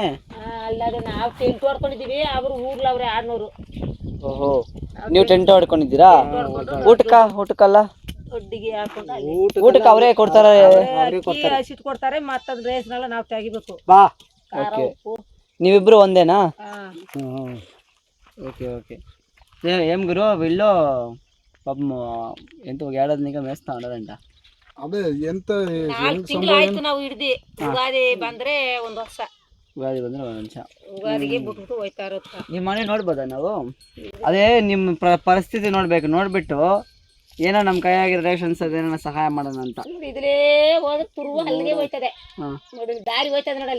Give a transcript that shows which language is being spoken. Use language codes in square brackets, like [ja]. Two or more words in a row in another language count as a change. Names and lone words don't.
[kn] ನಾವು ಟೆಂಟ್ ಹೊಡ್ಕೊಂಡಿದೀವಿ. ಅವರು ಊರ್ಲವ್ರೆ 600. ಓಹೋ, ನೀವು ಟೆಂಟ್ ಹೊಡ್ಕೊಂಡಿದ್ದೀರಾ? ಊಟಕ್ಕಲ್ಲ ಊಟಕ್ಕೆ ಅವರೇ ಕೊಡ್ತಾರೆ? ಹಸಿಟ್ಟು ಕೊಡ್ತಾರೆ. ಮತ್ತದ್ ರೇಷನ್ ನಾವು ತೆಗಿಬೇಕು. ನೀವಿಬ್ರು ಒಂದೇನಾ? [en] okay okay. [te] ఏం గురు వీళ్ళు పాపం ఎంత ఏడాదిగా మేస్తా ఉన్నారంట. అదే ఎంత [kn] ತಿಂಗಳಾಯ್ತು ನಾವು ಹಿಡ್ದಿ. ಉಗಾದಿ ಬಂದ್ರೆ ಒಂದು ವರ್ಷ. ಉಗಾದಿ ಬಂದ್ರೆ ಒಂದು ವರ್ಷ. ಉಗಾದಿಗೆ ಬಿಟ್ಬಿಟ್ಟು ಹೋಯ್ತಾ ಇರುತ್ತೆ. ನಿಮ್ಮ ಮನೆ ನೋಡ್ಬೋದಾ ನಾವು? ಅದೇ ನಿಮ್ಮ ಪರಿಸ್ಥಿತಿ ನೋಡ್ಬಿಟ್ಟು ಏನೋ ನಮ್ಮ ಕೈಯಾಗಿರೋ ರೇಷನ್ಸ್ ಅದೇನೋ ಸಹಾಯ ಮಾಡೋಣ ಅಂತ. ಇದ್ರೇ ಹೋದ್ರೆ ತುರುವ ಅಲ್ಲಿಗೆ ಹೋಯ್ತದೆ ನೋಡಿ, ದಾರಿ ಹೋಯ್ತದೆ ನೋಡಲ್ಲಿ.